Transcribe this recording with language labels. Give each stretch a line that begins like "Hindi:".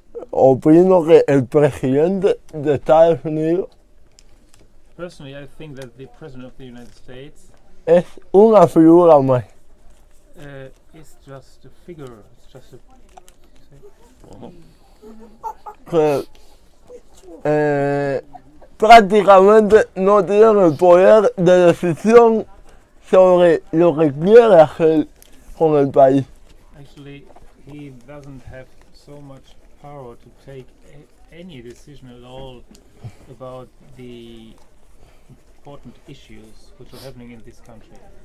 Spanish: opino que el presidente de Estados Unidos
English: personally I think that the President of the United States
Spanish: es una figura más.
English: is just a figure, it's just a...
Spanish: Que prácticamente no tiene el poder de decisión sobre lo que quiere hacer con el país.
English: Actually, he doesn't have so much power to take any decision at all about the important issues which are happening in this country.